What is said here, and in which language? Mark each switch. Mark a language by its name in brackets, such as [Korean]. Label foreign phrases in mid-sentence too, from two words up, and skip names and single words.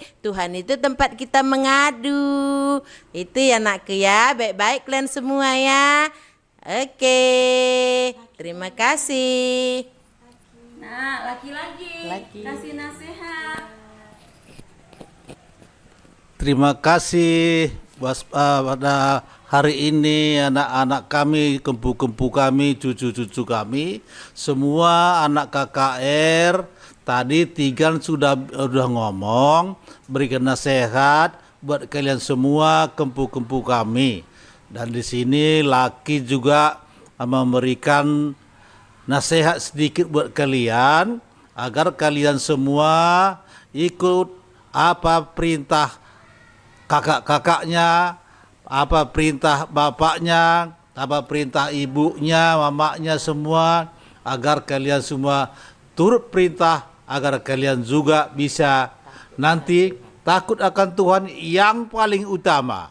[Indonesian] Tuhan itu tempat kita mengadu. Itu ya nakku ya, baik-baik kalian semua ya. Oke, terima kasih. Nah, Laki kasih nasihat. Terima kasih pada hari ini anak-anak kami, kempu-kempu kami, cucu-cucu kami, semua anak KKR. Tadi Tigan sudah ngomong, berikan nasihat buat kalian semua, kempu-kempu kami. Dan di sini Laki juga memberikan nasihat sedikit buat kalian agar kalian semua ikut apa perintah kakak-kakaknya, apa perintah bapaknya, apa perintah ibunya, mamanya semua, agar kalian semua turut perintah, agar kalian juga bisa nanti takut akan Tuhan yang paling utama.